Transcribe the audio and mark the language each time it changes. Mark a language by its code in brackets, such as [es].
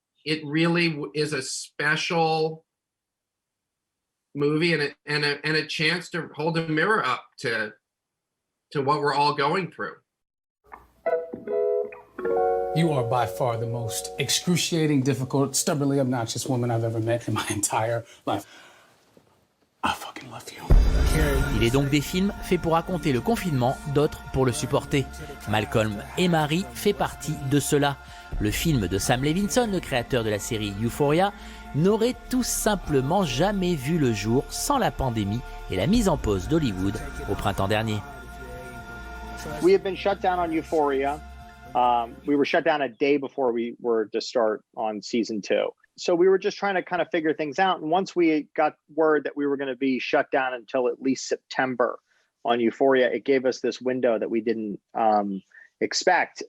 [en] It really is a special movie and a chance to hold a mirror up to what we're all going through. You are by far the most excruciating, difficult, stubbornly obnoxious woman I've ever met in my entire life. I fucking love you. [fr] Il est donc des films faits pour raconter le confinement, d'autres pour le supporter. Malcolm et Marie fait partie de cela. Le film de Sam Levinson, le créateur de la série Euphoria, n'aurait tout simplement jamais vu le jour sans la pandémie et la mise en pause d'Hollywood au printemps dernier. [en] We have been shut down on Euphoria. We were shut down a day before we were to start on season 2. So we were just trying to kind of figure things out. And once we got word that we were going to be shut down until at least September on Euphoria, it gave us this window that we didn't expect.